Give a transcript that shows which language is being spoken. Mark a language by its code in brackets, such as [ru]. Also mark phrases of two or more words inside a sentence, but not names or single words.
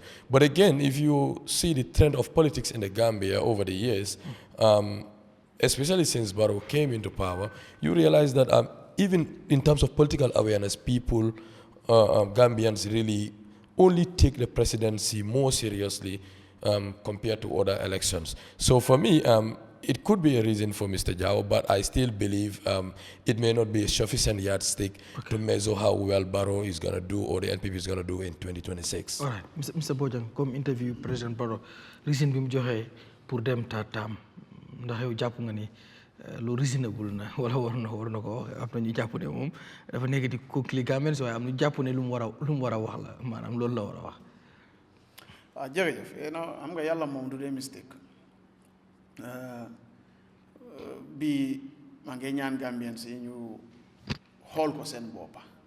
[en] But again, if you see the trend of politics in the Gambia over the years, especially since Barrow came into power, you realize that even in terms of political awareness, people, Gambians really only take the presidency more seriously compared to other elections. So for me, it could be a reason for Mr. Jao, but I still believe it may not be a sufficient yardstick to measure how well Barrow is going to do or the NPP is going to do in 2026. All right, Mr. [wo] Bojang, comme interview President Barrow, reason bi mu joxe pour dem tatam ndax yow jàpp nga ni lu reasonable na wala war na ko wax am na ñu jàpp ne moom dafa nekk di conclure Gambians waaye am ñu jàpp ne lu mu war a wax la maanaam loolu la war a wax. waaw jërëjëf xam nga yàlla moom du dee mistake bi maa ngi ñaan Gambians yi ñu xool ko seen boppa